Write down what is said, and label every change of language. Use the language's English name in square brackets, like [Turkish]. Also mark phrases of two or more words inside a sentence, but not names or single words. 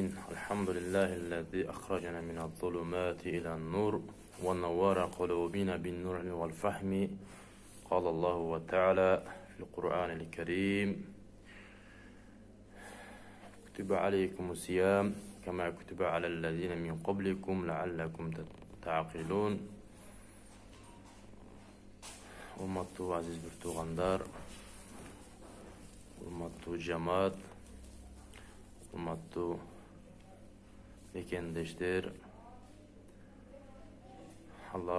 [Arabic] الحمد لله الذي أخرجنا من الظلمات إلى النور ونور قلوبنا بالنور والفهم. قال الله تعالى في القرآن الكريم: كتب عليكم الصيام كما كتب على الذين من قبلكم لعلكم تعقلون. [Kyrgyz] Урматтуу азиз бир туугандар, урматтуу жамаат, урматтуу мекендештер, Алла